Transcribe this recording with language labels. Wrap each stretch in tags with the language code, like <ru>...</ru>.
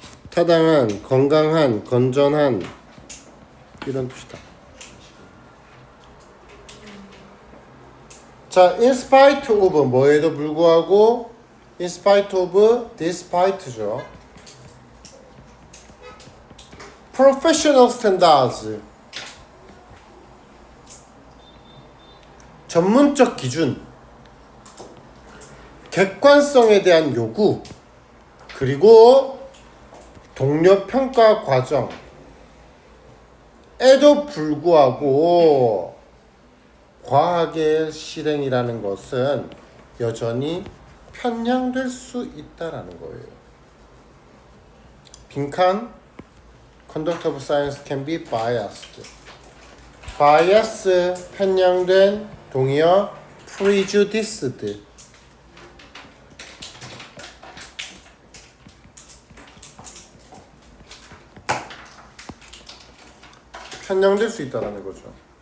<ko>타당한 건강한 건전한 이런 뜻이다.</ko> <en>자, in spite of</en> <ko>뭐에도 불구하고</ko> <en>in spite of despite죠. professional standards</en> <ko>전문적 기준 객관성에 대한 요구 그리고 동료 평가 과정에도 불구하고 과학의 실행이라는 것은 여전히 편향될 수 있다라는 거예요. 빈칸</ko> <en>Conduct of science can be biased.</en> <ko>bias 편향된 동의어 prejudiced 편향될 수 있다는 거죠.</ko>